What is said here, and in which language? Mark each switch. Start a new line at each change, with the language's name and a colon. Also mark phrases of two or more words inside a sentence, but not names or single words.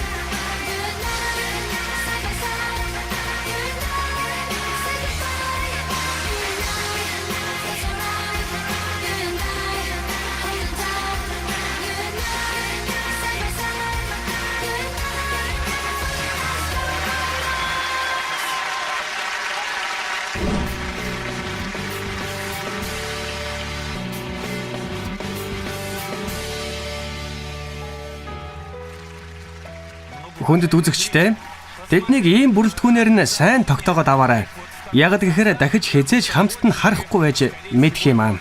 English: You and I, side by side. You and I, say goodbye. You and I, feels alright. You and I, holding tight. You and I, side by side. You and I, for the rest of our lives.
Mongolian: Хүндэт үзэгчтэй тэднийг ийм бүрэлдэхүүнээр нь сайн тогтоогоод аваарай. Яг гэхээр дахиж хязээж хамтд нь харахгүй байж мэдх юм аа.